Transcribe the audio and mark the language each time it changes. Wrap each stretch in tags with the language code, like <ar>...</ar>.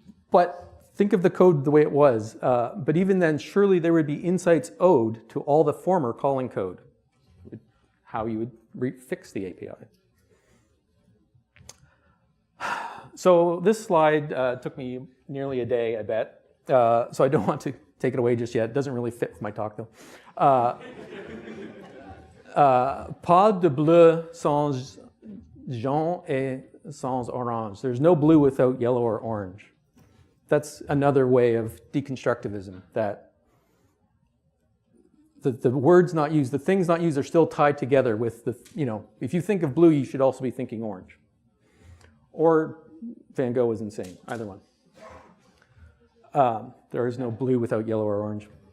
<en>But think of the code the way it was. But even then, surely there would be insights owed to all the former calling code, how you would fix the API. So this slide took me nearly a day, I bet. So I don't want to take it away just yet. It doesn't really fit with my talk, though.</en> <fr>Pas de bleu sans jaune et sans orange.</fr> <en>There's no blue without yellow or orange. That's another way of deconstructivism, that the words not used, the things not used are still tied together with the, if you think of blue, you should also be thinking orange. Or Van Gogh was insane, either one. There is no blue without yellow or orange.</en>